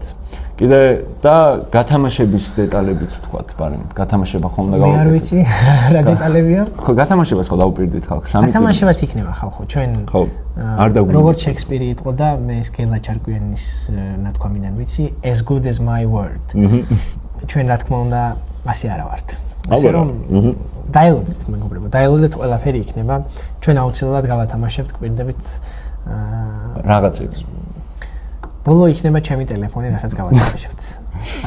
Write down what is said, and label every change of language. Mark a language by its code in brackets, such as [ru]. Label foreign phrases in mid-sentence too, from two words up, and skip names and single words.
[ka] კიდე და გათამაშების დეტალებიც ვთქვათ, მაგრამ გათამაშება ხომ უნდა გავაკეთოთ. მე არ ვიცი რა დეტალებია. ხო, გათამაშებას ხო დავუპირდით ხალხს, 3 წელი. გათამაშებაც იქნება ხალხო, ჩვენ ხო, არ დაგვიგო. როგორც შექსპირი იყო და მე ეს გელა ჩარკვიანის ნათქვამიდან ვიცი, [en] as good as my word. [ka] ჩვენ რა თქმა უნდა ასე არა ვართ. ასე რომ დაელოდეთ მეგობრებო, დაელოდეთ ყველაფერი იქნება. ჩვენ აუცილებლად გავათამაშებთ, გვირდებით რაღაცებს. ბოლო იქნება ჩემი ტელეფონი, რასაც გავათამაშებთ. აი,